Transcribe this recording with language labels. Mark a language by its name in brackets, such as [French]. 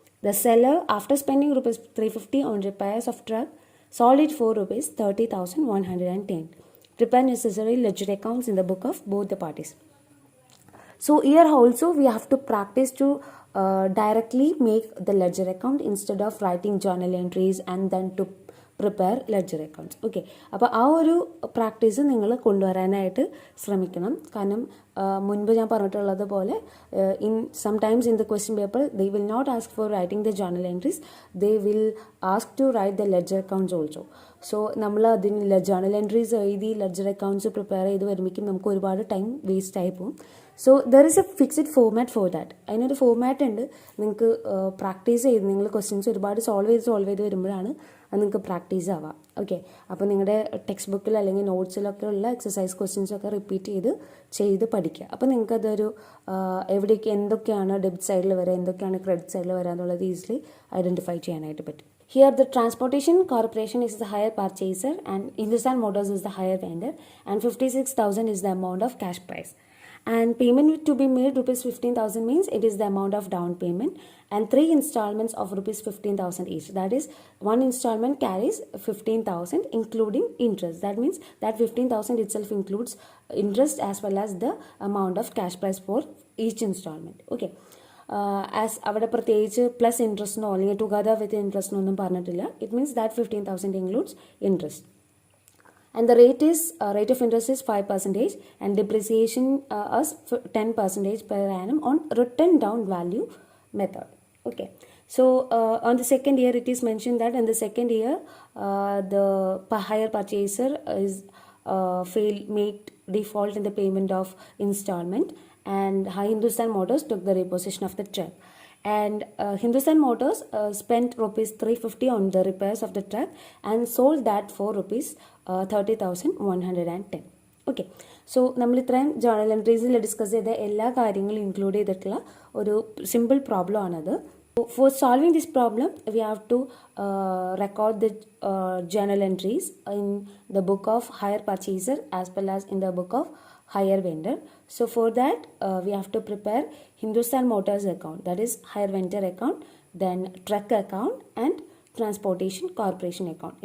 [English] The seller, after spending rupees 350 on repairs of truck, sold it for rupees 30,110. Prepare necessary ledger accounts in the book of both the parties. So here also we have to practice to directly make the ledger account instead of writing journal entries and then to prepare ledger accounts. [Malayalam] Okay, അപ്പോൾ ആ ഒരു practice നിങ്ങൾ കൊണ്ടുവരാനായിട്ട് ശ്രമിക്കണം. കാരണം മുൻപ് ഞാൻ പറഞ്ഞിട്ടുള്ളത് പോലെ [English] Sometimes in the question paper they will not ask for writing the journal entries, they will ask to write the ledger accounts also. [Malayalam] So നമ്മൾ അതിന് ജേർണൽ എൻട്രീസ് എഴുതി ലെഡ്ജർ അക്കൗണ്ട്സ് പ്രിപ്പയർ ചെയ്ത് വരുമ്പോഴേക്കും നമുക്ക് ഒരുപാട് ടൈം വേസ്റ്റ് ആയി പോകും. [English] So there is a fixed format for that. [Malayalam] അതിനൊരു ഫോർമാറ്റ് ഉണ്ട്. നിങ്ങൾക്ക് പ്രാക്ടീസ് ചെയ്ത് നിങ്ങൾ ക്വസ്റ്റ്യൻസ് ഒരുപാട് സോൾവ് ചെയ്ത് വരുമ്പോഴാണ് അത് നിങ്ങൾക്ക് പ്രാക്ടീസ് ആവാം. ഓക്കെ, അപ്പോൾ നിങ്ങളുടെ ടെക്സ്റ്റ് ബുക്കിൽ അല്ലെങ്കിൽ നോട്ട്സിലൊക്കെ ഉള്ള എക്സസൈസ് ക്വസ്റ്റ്യൻസൊക്കെ റിപ്പീറ്റ് ചെയ്ത് പഠിക്കുക. അപ്പോൾ നിങ്ങൾക്കതൊരു എവിടേക്ക് എന്തൊക്കെയാണ് ഡെബിറ്റ് സൈഡിൽ വരിക, എന്തൊക്കെയാണ് ക്രെഡിറ്റ് സൈഡിൽ വരിക എന്നുള്ളത് ഈസിലി ഐഡൻറ്റിഫൈ ചെയ്യാനായിട്ട് പറ്റും. [English] Here the Transportation Corporation is the higher purchaser and Hindustan Motors is the higher vendor, and 56,000 is the amount of cash price. And payment to be made rupees 15,000 means it is the amount of down payment and 3 installments of rupees 15,000 each. That is, one installment carries 15,000 including interest. That means that 15,000 itself includes interest as well as the amount of cash price for each installment. Okay. [Malayalam] As അവിടെ പ്രത്യേകിച്ച് plus ഇൻട്രസ്റ്റിനോ അല്ലെങ്കിൽ together with ഇൻട്രസ്റ്റിനോ ഒന്നും പറഞ്ഞിട്ടില്ല. [English] It means that 15,000 includes interest. And the rate of interest is 5% and depreciation is 10% per annum on written down value method. Okay, so on the second year it is mentioned that in the second year the hire purchaser is made default in the payment of installment, and Hindustan Motors took the repossession of the truck. And Hindustan Motors spent rupees 350 on the repairs of the truck and sold that for rupees 30,110. [Malayalam] Okay, so നമ്മൾ ഇത്രയും journal എൻട്രീസിൽ discuss ചെയ്ത എല്ലാ കാര്യങ്ങളും include ചെയ്തിട്ടുള്ള ഒരു simple problem ആണത്. [English] For solving this problem, we have to record the journal entries in the book of hire purchaser as well as in the book of hire vendor. So for that, we have to prepare Hindustan Motors account, that is hire vendor account, then truck account and Transportation Corporation account.